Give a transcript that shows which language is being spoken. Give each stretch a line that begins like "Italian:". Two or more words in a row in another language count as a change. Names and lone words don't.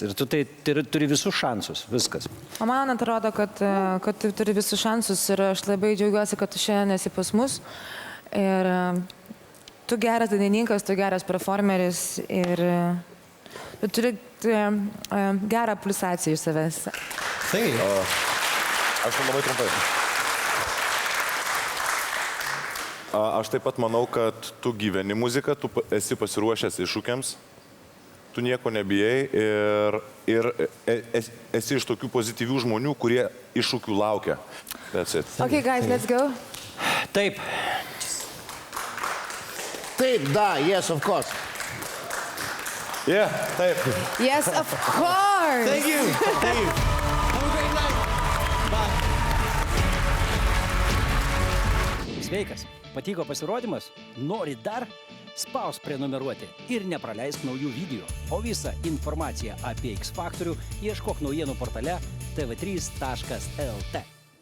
Lithuanian: Ir tu tai turi visus šansus. Viskas. O man atrodo, kad tu turi visus šansus ir aš labai džiaugiuosi, kad tu šiandien esi pas mus. Ir tu geras dainininkas, tu geras performeris ir tu turi gerą pulsaciją iš savęs.
English: Thank you.
Lithuanian: Aš labai trumpai. Aš taip pat manau, kad tu gyveni muziką, tu esi pasiruošęs iššūkiams, tu nieko nebijai ir esi iš tokių pozityvių žmonių, kurie iššūkių laukia.
English: That's it. Okay, guys, let's go.
Lithuanian: Taip. Taip,
English: da, yes, of course. Yeah, taip. Yes, of course. Thank you. Thank you. Have a great night. Bye.
Lithuanian: Sveikas. Patiko pasirodymas? Nori dar? Spausk prenumeruoti ir nepraleisk naujų video. O visą informaciją apie X Faktorių ieškok naujienų portale tv3.lt.